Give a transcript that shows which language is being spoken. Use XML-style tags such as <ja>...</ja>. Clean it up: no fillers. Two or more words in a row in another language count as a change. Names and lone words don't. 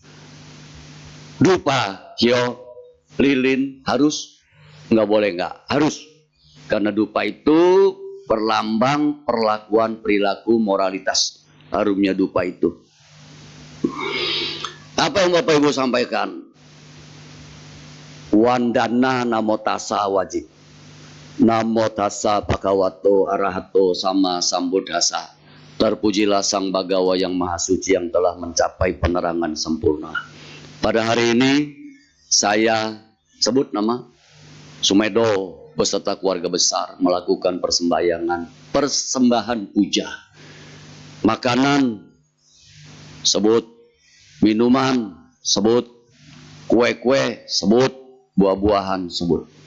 <id>Dupa, hio, lilin harus? Nggak boleh nggak? Harus. Karena dupa itu perlambang perlakuan perilaku moralitas. Harumnya dupa itu. Apa yang Bapak Ibu sampaikan?</id> <pi>Wandana namo tassa</pi> <id>wajib.</id> <pi>Namo tassa bhagavato arahato sama sambuddhasa.</pi> <id>Terpujilah Sang Bagawa yang Maha Suci yang telah mencapai penerangan sempurna. Pada hari ini saya sebut nama Sumedo beserta keluarga besar melakukan persembahan puja. Makanan sebut, minuman sebut, kue-kue sebut, buah-buahan sebut.</id>